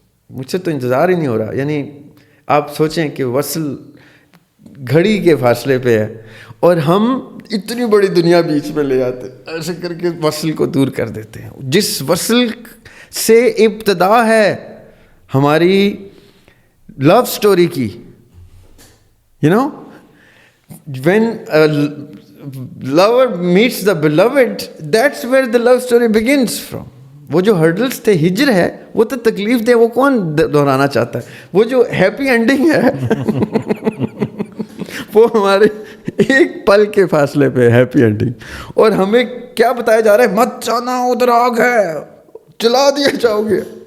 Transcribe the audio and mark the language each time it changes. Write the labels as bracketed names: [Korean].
[Urdu] مجھ سے تو انتظار ہی نہیں ہو رہا. یعنی آپ سوچیں کہ وصل گھڑی کے فاصلے پہ ہے اور ہم اتنی بڑی دنیا بیچ میں لے آتے ایسے کر کے وصل کو دور کر دیتے ہیں. جس وصل سے ابتدا ہے ہماری لو سٹوری کی. [English] You know, when a lover meets the beloved, that's where the love story begins from. [Urdu] وہ جو ہرڈلس تھے، ہجر ہے، وہ تو تکلیف دے، وہ کون دہرانا چاہتا ہے؟ وہ جو ہیپی اینڈنگ ہے وہ ہمارے ایک پل کے فاصلے پہ ہیپی اینڈنگ. اور ہمیں کیا بتایا جا رہا ہے؟ مت جانا، ادھر آگ ہے، جلا دیے جاؤ گے.